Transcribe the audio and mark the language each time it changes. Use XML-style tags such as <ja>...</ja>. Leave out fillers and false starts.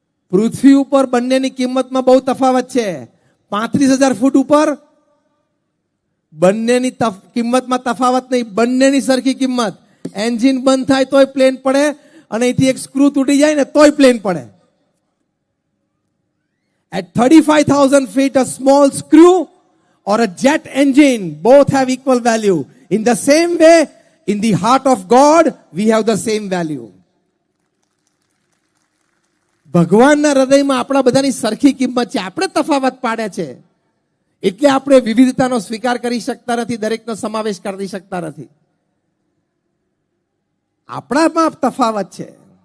<gu>પૃથ્વી ઉપર બંનેની કિંમતમાં બહુ તફાવત છે. 35,000 ફૂટ ઉપર બંનેની કિંમતમાં તફાવત નહીં, બંનેની સરખી કિંમત. એન્જિન બંધ થાય તોય પ્લેન પડે અને અહીંથી એક સ્ક્રૂ તૂટી જાય ને તોય પ્લેન પડે.</gu> <en>At 35,000 feet, a small screw or a jet engine both have equal value. In the same way, in the heart of God, we have the same value.</en> <gu>ભગવાનના હૃદયમાં આપણા બધાની સરખી કિંમત છે. આપણે તફાવત પાડે છે એટલે આપણે વિવિધતાનો સ્વીકાર કરી શકતા નથી, દરેકનો સમાવેશ કરી શકતા નથી. આપણામાં તફાવત છે.</gu>